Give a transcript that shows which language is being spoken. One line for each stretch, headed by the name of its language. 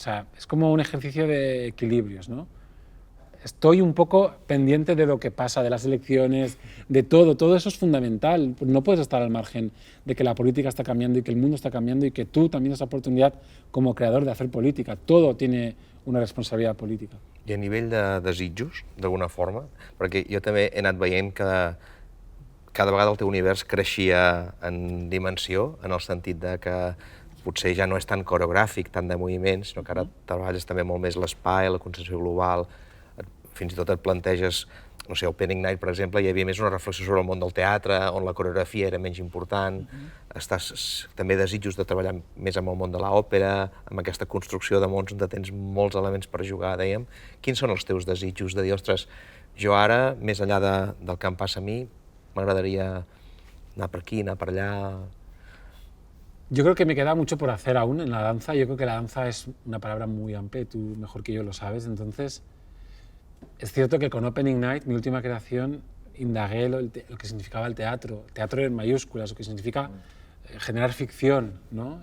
Spanish: O sea, es como un ejercicio de equilibrios, ¿no? Estoy un poco pendiente de lo que pasa, de las elecciones, de todo eso es fundamental. No puedes estar al margen de que la política está cambiando y que el mundo está cambiando y que tú también has oportunidad como creador de hacer política. Todo tiene una responsabilitat política.
Catalan: I a nivell de desitjos, d'alguna forma, perquè jo també he anat veient que cada vegada el teu univers creixia en dimensió, en el sentit de que potser ja no és tan coreogràfic, tant de moviments, sinó que ara treballes també molt més l'espai, la concepció global, fins i tot et planteges, no sé, Opening Night, per exemple, hi havia més una reflexió sobre el món del teatre, on la coreografia era menys important, estàs també desitjos de treballar més amb el món de l'òpera, amb aquesta construcció de mons on tens molts elements per jugar, dèiem. Quins són els teus desitjos de dir, ostres, jo ara, més enllà del que em passa a mi, m'agradaria anar per aquí, anar per allà...
Spanish: Yo creo que me queda mucho por hacer aún en la danza. Yo creo que la danza es una palabra muy amplia y tú mejor que yo lo sabes. Entonces, es cierto que con Opening Night, mi última creación, indagué lo que significaba el teatro en mayúsculas, lo que significa generar ficción, ¿no?